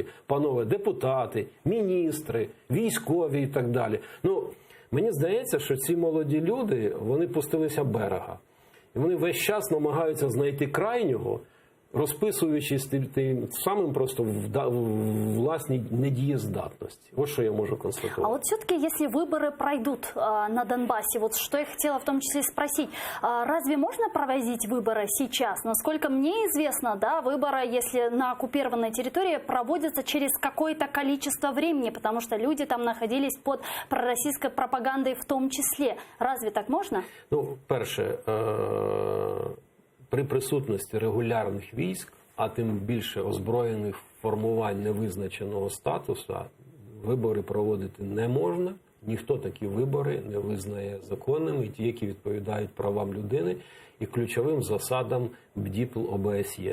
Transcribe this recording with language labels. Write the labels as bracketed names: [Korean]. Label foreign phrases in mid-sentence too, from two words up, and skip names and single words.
[Ukrainian] Панове депутати, міністри, військові і так далі. Мені здається, що ці молоді люди, вони пустилися берега. І вони весь час намагаються знайти крайнього, розписуючись тим самим просто в власній недієздатності. [Russian] Вот что я могу констатировать. А вот все-таки, если выборы пройдут на Донбассе, вот что я хотела в том числе спросить, разве можно проводить выборы сейчас? Насколько мне известно, да, выборы, если на оккупированной территории, проводятся через какое-то количество времени, потому что люди там находились под пророссийской пропагандой в том числе. Разве так можно? [Ukrainian] Перше, при присутності регулярних військ, а тим більше озброєних формувань невизначеного статусу, вибори проводити не можна. Ніхто такі вибори не визнає законними, і ті, які відповідають правам людини і ключовим засадам БДІПЛ ОБСЄ.